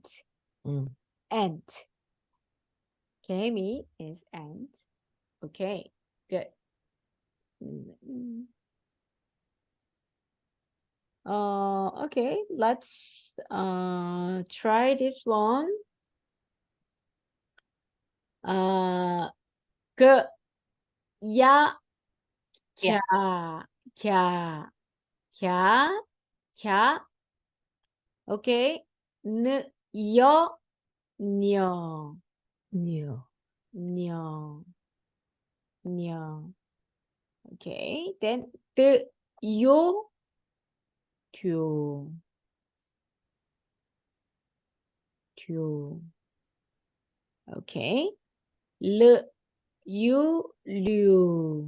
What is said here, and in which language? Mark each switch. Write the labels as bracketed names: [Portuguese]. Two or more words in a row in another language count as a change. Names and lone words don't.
[English] Ant. 개미 is ant. Okay, good. Okay, let's try this one. 그, 야, 캬, 캬, 캬, 캬, Okay. N, yo, nyo, Nyo. nyo, nyo. Okay. Then the, yo, tyo, tyo. Okay. L, you, liu,